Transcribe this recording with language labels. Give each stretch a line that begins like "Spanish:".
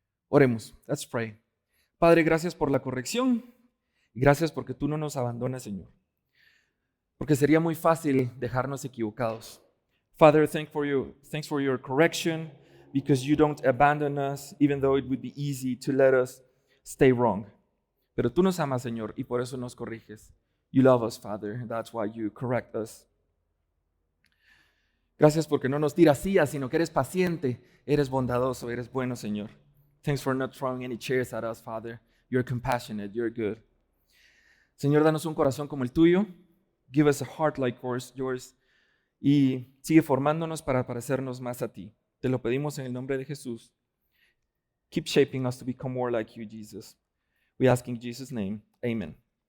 Spanish: Oremos.
English: Let's pray.
Spanish: Padre, gracias por la corrección y gracias porque tú no nos abandonas, Señor. Porque sería muy fácil dejarnos equivocados.
English: Father, thanks for your correction, because you don't abandon us, even though it would be easy to let us stay wrong.
Spanish: Pero tú nos amas, Señor, y por eso nos corriges.
English: You love us, Father. That's why you correct us.
Spanish: Gracias porque no nos tiras sillas, sino que eres paciente, eres bondadoso, eres bueno, Señor.
English: Thanks for not throwing any chairs at us, Father. You're compassionate, you're good.
Spanish: Señor, danos un corazón como el tuyo.
English: Give us a heart like yours.
Spanish: Y sigue formándonos para parecernos más a ti. Te lo pedimos en el nombre de Jesús.
English: Keep shaping us to become more like you, Jesus. We ask in Jesus' name. Amen.